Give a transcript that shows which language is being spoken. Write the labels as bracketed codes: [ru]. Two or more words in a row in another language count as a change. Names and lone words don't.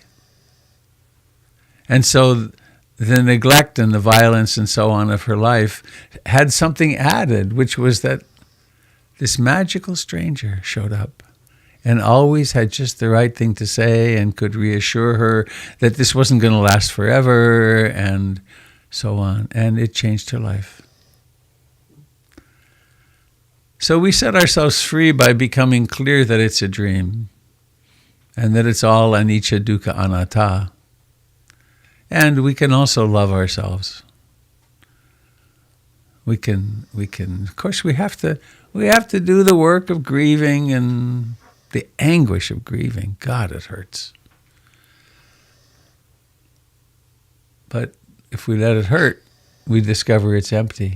[en] And so the neglect and the violence and so on of her life had something added, which was that this magical stranger showed up and always had just the right thing to say and could reassure her that this wasn't going to last forever and so on. And it changed her life. So we set ourselves free by becoming clear that it's a dream and that it's all [pi] anicca dukkha anatta. [en] And we can also love ourselves. We can. Of course, we have to do the work of grieving and the anguish of grieving. God, it hurts. But if we let it hurt, we discover it's empty.